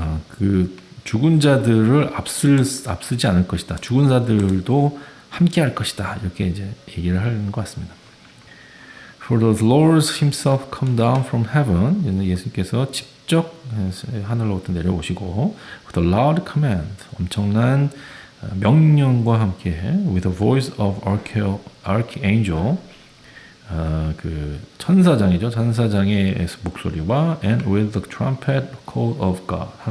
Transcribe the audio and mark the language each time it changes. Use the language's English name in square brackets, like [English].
[Korean] 그 죽은 자들을 앞서지 않을 것이다. 죽은 자들도 함께 할 것이다. 이렇게 이제 얘기를 하는 것 같습니다. [English] For the Lord himself come down from heaven. [Korean] 예수께서 직접 하늘로부터 내려오시고 [English] with a loud command. [Korean] 엄청난 명령과 함께 [English] with the voice of archangel. [Korean] 그 천사장이죠. 천사장의 목소리와 [English] and with the trumpet call of God.